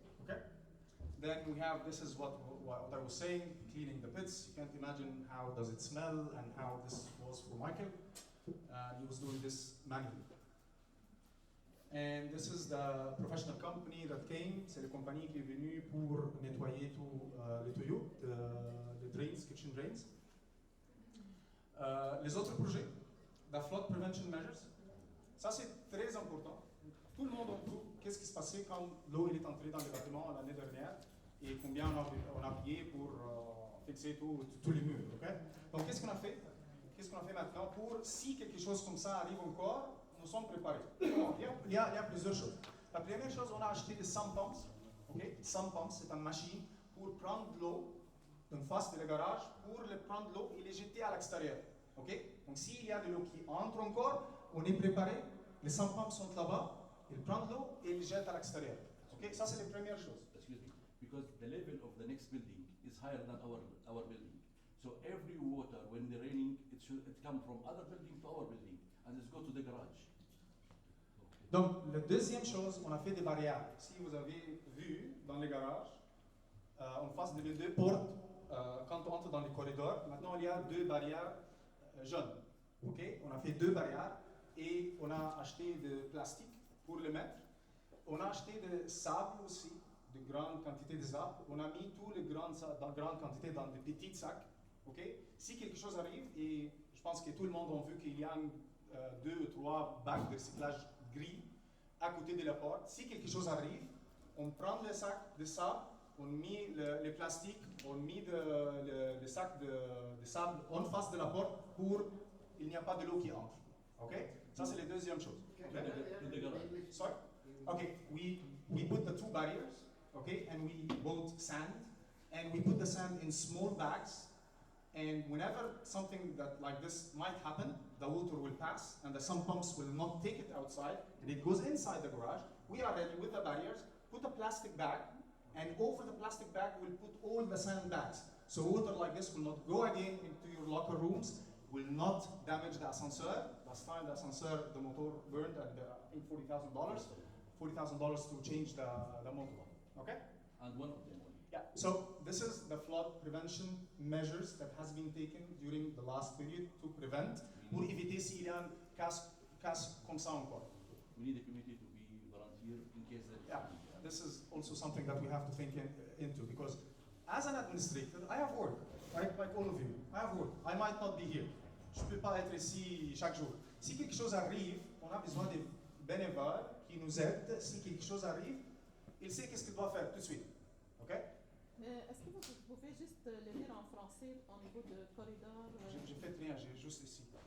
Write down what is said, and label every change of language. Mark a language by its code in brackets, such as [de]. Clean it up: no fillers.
[en] Okay, then we have, this is what I was saying, cleaning the pits. You can't imagine how does it smell and how this was for Michael. He was doing this manually. And this is the professional company that came. [fr] C'est la compagnie qui est venue pour nettoyer tous les tuyaux, les drains, [en] kitchen drains. [fr] Les autres projets, [en] the flood prevention measures, [fr] ça c'est très important. Tout le monde a vu qu'est-ce qui se passait quand l'eau est entrée dans les bâtiments l'année dernière et combien on a payé pour fixer tous les murs. Okay? Donc qu'est-ce qu'on a fait? Qu'est-ce qu'on a fait maintenant pour, si quelque chose comme ça arrive encore, nous sommes préparés. Il y a plusieurs choses. La première chose, on a acheté des sump pumps. Okay? Sump pumps, c'est une machine pour prendre l'eau d'une face de le garage, pour prendre l'eau et les jeter à l'extérieur. Okay? Donc s'il y a de l'eau qui entre encore, on est préparé. Les sump pumps sont là-bas, ils prennent l'eau et ils jettent à l'extérieur. Okay? Ça c'est la première chose. [en] Excuse me, because the level of the next building is higher than our building. So every water, when the raining, it come from other building to our building, and it's go to the garage. [fr] Donc, la deuxième chose, on a fait des barrières. Si vous avez vu dans les garages, en face des deux portes quand on entre dans les corridors. Maintenant, il y a 2 barrières jaunes. Ok, on a fait 2 barrières et on a acheté de plastique pour le mettre. On a acheté de sable aussi, de grandes quantités de sable. On a mis tous les grandes quantités dans des petits sacs. Ok, si quelque chose arrive, et je pense que tout le monde a vu qu'il y a 2 ou 3 bacs de recyclage gris à côté de la porte. Si quelque chose arrive, on prend le sac de sable, on met le plastique, on met le sac de sable en face de la porte pour qu'il n'y a pas de l'eau qui entre. Ok? Ça c'est la deuxième chose. [en] Okay? Sorry? Okay, we put the 2 barriers, okay, and we bought sand, and we put the sand in small bags. And whenever something that like this might happen, the water will pass, and the sump pumps will not take it outside, and it goes inside the garage. We are ready with the barriers, put a plastic bag, and over the plastic bag we'll put all the sandbags. So water like this will not go again into your locker rooms, will not damage the ascenseur. Last time the ascenseur, the motor burned, and I think $40,000 to change the motor. Okay? And one of them. Yeah, so this is the flood prevention measures that has been taken during the last period to prevent, [fr] pour éviter s'il y a un casse comme ça encore. [en] We need the community to be volunteer in case there is. Yeah, this is also something that we have to think into, because as an administrator, I have work, like all of you. I have work. I might not be here. [fr] Je ne peux pas être ici chaque jour. Si quelque chose arrive, on a besoin des bénévoles qui nous aident. Si quelque chose arrive, il sait qu'est-ce qu'il doit faire tout de suite. [en] OK? [fr] Est-ce que vous pouvez juste le lire en français au niveau de corridor? J'ai fait rien, j'ai juste ici.